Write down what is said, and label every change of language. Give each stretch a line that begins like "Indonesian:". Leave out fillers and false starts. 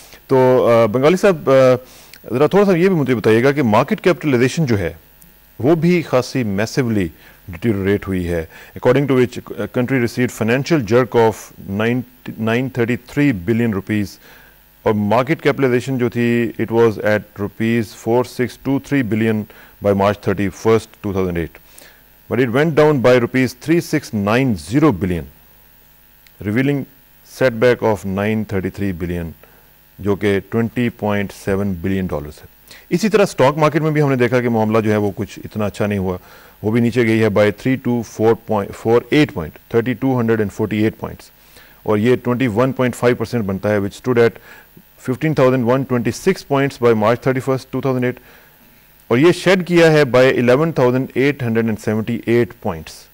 Urdu: تو بنگالی صاحب ذرا تھوڑا سا یہ بھی مجھے بتائیے گا کہ مارکیٹ کیپٹلائزیشن جو ہے وہ بھی خاصی میسیولی ڈیٹیریٹ ہوئی ہے,
English: according to which country received financial jerk of 933 billion rupees,
Urdu: اور مارکیٹ کیپٹلائزیشن جو تھی
English: It was at rupees 4623 billion by March 31st, 2008. But it went down by rupees 3690 billion, revealing setback of 933 billion,
Urdu: جو کہ 20.7 billion dollars ہے. اسی طرح stock market میں بھی ہم نے دیکھا کہ معاملہ جو ہے وہ کچھ اتنا اچھا نہیں ہوا, وہ بھی نیچے گئی ہے بائی 3248 پوائنٹ, 3248 پوائنٹس, اور یہ 21.5% بنتا ہے,
English: which stood at 15,126 points by March 31st, 2008,
Urdu: اور یہ شیڈ کیا ہے بائی 11,878 پوائنٹس.